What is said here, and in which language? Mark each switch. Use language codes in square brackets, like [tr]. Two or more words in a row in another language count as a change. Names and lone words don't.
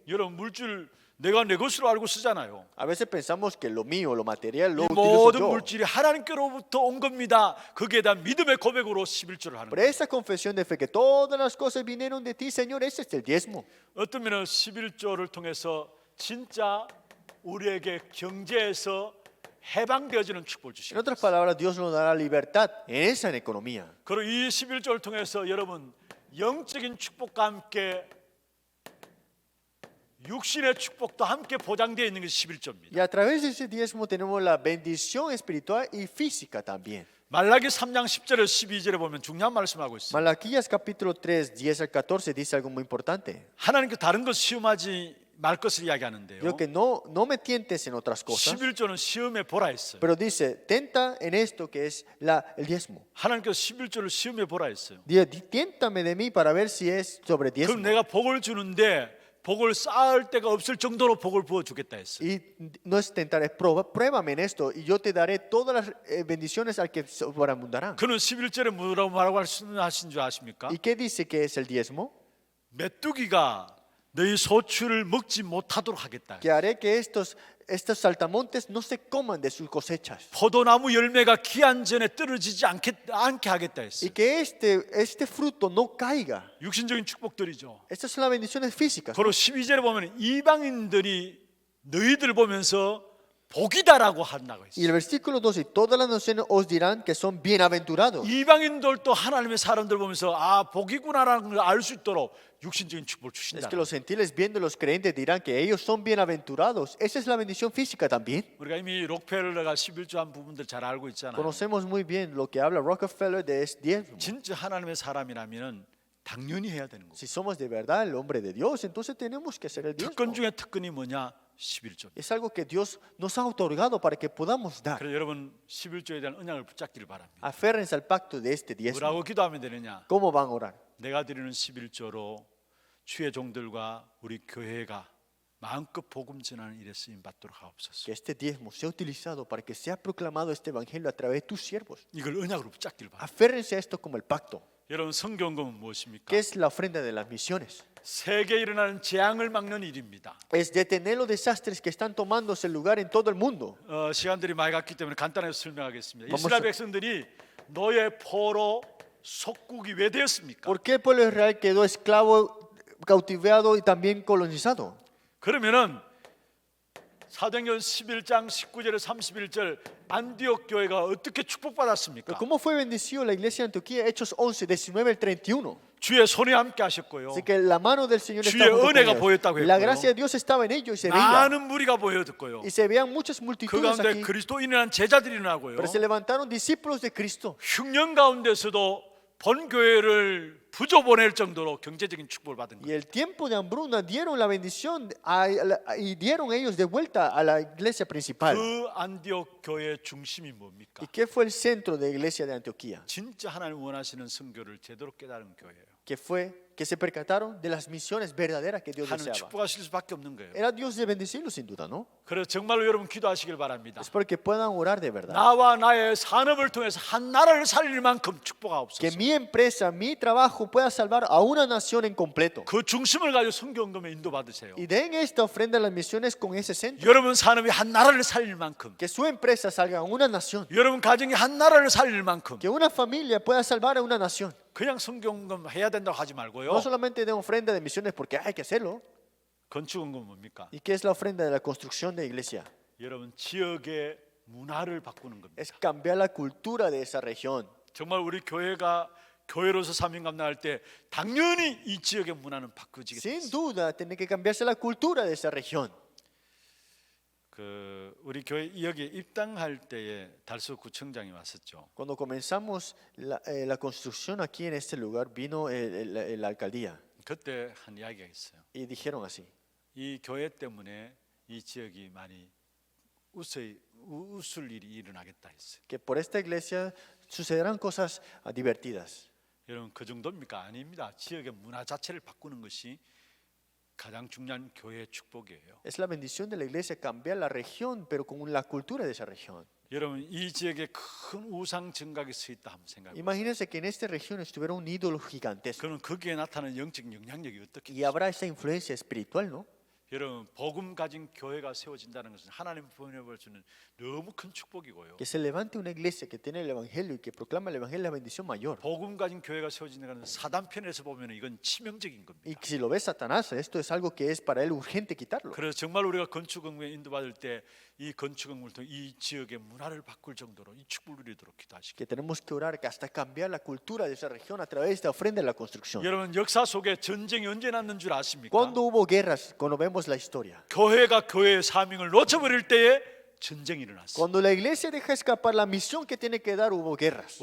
[ko] 여러분 물질 내가 내 것으로 알고 쓰잖아요. [es] A veces pensamos que lo mío, lo material, lo [ko] 이 [es] utilizo [ko] 모든 [es] yo. [ko] 물질이 하나님께로부터 온 겁니다. 거기에 대한 믿음의 고백으로 11조를 하는 [es] Pero [ko] 거예요. [es] esa confesión de fe que todas las cosas vinieron de ti, Señor, ese es el diezmo. [ko] 어떤 면은 11조를 통해서 진짜 우리에게 경제에서 해방되어지는 축복을 [es] En [ko] 주시고 [es] otras palabras, Dios nos dará libertad en esa economía. [ko] 그리고 이 11조를 통해서 여러분 영적인 축복과 함께 육신의 축복도 함께 보장되어 있는 것이 [es] Y [ko] 11조입니다. [es] a través de ese diezmo tenemos la bendición espiritual y física también. [ko] 말라기 3장 10절에서 12절에 보면 중요한 말씀하고 있습니다. [es] Malaquías capítulo 3, 10 al 14 dice algo muy importante. [ko] 하나님께 다른 것 시험하지 말 것을 이야기하는데요. [es] Digo que no me tientes en otras cosas, [ko] 11조는 시험에 보라 했어요. [es] pero dice, tenta en esto que es el diezmo. [ko] 하나님께서 11조를 시험에 보라 했어요. [es] Tiéntame de mí para ver si es sobre [ko] 그럼 [es] diezmo. [ko] 내가 복을 주는데 복을 쌓을 데가 없을 정도로 복을 부어 주겠다 했어요. [es] Y no es tentar, es pruébame en esto y yo te daré todas las bendiciones al que sobreabundarán. [ko] 그는 11절에 뭐라고 말하고 하신 줄 아십니까? [es] ¿Y qué dice que es el diezmo? [ko] 메뚜기가 너희 소출을 먹지 못하도록 하겠다. [es] Que haré que estos saltamontes no se coman de sus cosechas. [ko] 포도나무 열매가 기한 전에 떨어지지 않게 하겠다 [es] Y [ko] 했어요. [es] que este fruto no caiga. [ko] 육신적인 축복들이죠. [es] Estas son las bendiciones físicas. [ko] 그리고 12절에 보면 이방인들이 너희들 보면서 복이다라고 한다고 [es] Y [ko] 했어요. [es] el versículo 12, todas las naciones os dirán que son bienaventurados. [ko] 이방인들도 하나님의 사람들 보면서 아 복이구나라는 걸 알 수 있도록 육신적인 축복을 [es] Es [ko] 주신다. [es] que los gentiles viendo los creyentes dirán que ellos son bienaventurados. Esa es la bendición física también. [ko] 우리가 이미 록펠러가 11조 한 부분들 잘 알고 있잖아요. [es] Conocemos muy bien lo que habla Rockefeller de este diezmo. [ko] 진짜 하나님의 사람이라면 당연히 해야 되는 거고. [es] Si somos de verdad el hombre de Dios, entonces tenemos que hacer el diezmo. [ko] 특권 중에 특권이 뭐냐? 11조. [es] Es algo que Dios nos ha otorgado para que podamos dar. [ko] 그래서 여러분 11조에 대한 언약을 붙잡기를 바랍니다. [es] Aférrense al pacto de este diezmo. [ko] 뭐라고 기도하면 되느냐? [es] ¿Cómo van a orar? [ko] 내가 드리는 11조로 주의 종들과 우리 교회가 마음껏 복음 전하는 일에 쓰임 받도록 하옵소서. [es] Que este diezmo sea utilizado para que sea proclamado este evangelio a través de tus siervos. [ko] 이걸 언약으로 붙잡기를 바랍니다. [es] Aférrense a esto como el pacto. [ko] 여러분 성경금은 무엇입니까? [es] ¿Qué es la ofrenda de las misiones? [ko] 세계에 일어나는 재앙을 막는 일입니다. [es] Es detener los desastres que están tomándose lugar en todo el mundo. [ko] 시간들이 많이 갔기 때문에 간단하게 설명하겠습니다. [es] Vamos [ko] 이스라엘 [es] a- [ko] 백성들이 노예 포로 속국이 왜 되었습니까? [es] ¿Por qué el pueblo de Israel quedó esclavo, cautivado y también colonizado? [ko] 그러면은 사도행전 11장 19절에 31절 안디옥 교회가 어떻게 축복받았습니까? [es] Pero ¿cómo fue bendecido la iglesia de Antioquía? Hechos 11, 19 al 31. [ko] 주의 손에 함께 하셨고요. [es] Así que la mano del Señor [ko] 주의 [es] estaba junto con [ko] 은혜가 [es] ellos. [ko] 보였다고 [es] La [ko] 했고요. [es] gracia de Dios estaba en ellos y se veía. [ko] 많은 무리가 보여졌고요. [es] Y se veían muchas [ko] 그 [es] multitudes [ko] 가운데 [es] aquí. [ko] 그리스도인이라는 제자들이 일어나고요. [es] Pero se levantaron discípulos de Cristo. [ko] 흉년 가운데서도 본 교회를 부조 보낼 정도로 경제적인 축복을 받은 [es] Y [ko] 거예요. [es] el tiempo de hambruna dieron la bendición y dieron ellos de vuelta a la iglesia principal. [ko] 그 안디옥 교회의 중심이 뭡니까? [es] ¿Y qué fue el centro de la iglesia de Antioquía? [ko] 진짜 하나님 원하시는 선교를 제대로 깨달은 교회예요. [es] Que se percataron de las misiones verdaderas que Dios [ko] 하나님 [es] deseaba. [ko] 축복하실 수밖에 없는 거예요. [es] Era Dios de bendecirlos sin duda, ¿no? [ko] 그래서 정말로 여러분 기도하시길 바랍니다. [es] Es para que puedan orar de verdad. [ko] 나와 나의 산업을 통해서 한 나라를 살릴 만큼 축복하옵소서. [es] Que mi empresa, mi trabajo pueda salvar a una nación en completo. [ko] 그 중심을 가지고 성경금에 인도받으세요. [es] Y den esta ofrenda a las misiones con ese centro. [ko] 여러분 산업이 한 나라를 살릴 만큼, [es] Que su empresa salga a una nación. [ko] 여러분 가정이 한 나라를 살릴 만큼 [es] Que una familia pueda salvar a una nación. [ko] 그냥 성경금 해야 된다고 하지 말고요. [es] No solamente den ofrenda de misiones porque hay que hacerlo. [ko] 건축원금 뭡니까? [es] ¿Y qué es la ofrenda de la construcción de iglesia? [ko] 여러분 지역의 문화를 바꾸는 겁니다. [es] Es cambiar la cultura de esa región. [ko] 정말 우리 교회가 교회로서 사명 감당할 때 당연히 이 지역의 문화는 바꾸지게 [es] Sin [ko] 됩니다. [es] duda, tiene que cambiarse la cultura de esa región. [ko] 우리 교회 여기 입당할 때에 달서구청장이 왔었죠. [es] Cuando comenzamos la construcción aquí en este lugar, vino la alcaldía [ko] 그때 한 이야기가 있어요. [es] y dijeron así: [ko] 이 교회 때문에 이 지역이 많이 웃을 일이 일어나겠다 했어요. [es] que por esta iglesia sucederán cosas divertidas. [ko] 여러분 그 정도입니까? 아닙니다. 지역의 문화 자체를 바꾸는 것이 가장 중요한 교회의 축복이에요. [es] Es la bendición de la iglesia cambiar la región, pero con la cultura de esa región. [ko] 여러분 이 지역에 큰 우상 증각이 서 있다 한번 생각해 보세요. [es] Imagínense que en esta región estuviera un ídolo gigantesco [ko] 그러면 거기에 나타나는 영적 영향력이 어떻게 [es] y habrá esa influencia espiritual, ¿no? [ko] 여러분 복음 가진 교회가 세워진다는 것은 하나님 보내주는 너무 큰 축복이고요. [es] Que se levante una iglesia que tiene el evangelio y que proclama el evangelio es la bendición mayor. [ko] 복음 가진 교회가 세워진다는 것은 사단 편에서 보면 이건 치명적인 겁니다. [es] Y si lo ve Satanás, esto es algo que es para él urgente quitarlo. [ko] 그래서 정말 우리가 건축업무에 인도받을 때 이 건축업무를 통해 이 지역의 문화를 바꿀 정도로 이 축복을 누리도록 기도하시기. [es] Que tenemos que orar que hasta cambiar la cultura de esa región a través de esta ofrenda de la construcción. [ko] 여러분 역사 속에 전쟁이 언제 났는 줄 아십니까? [es] Cuando hubo guerras, cuando vemos la historia, [ko] 교회가 교회의 사명을 놓쳐버릴 때에 전쟁이 일어났어요. [es] cuando la iglesia deja escapar la misión que tiene que dar, hubo guerras.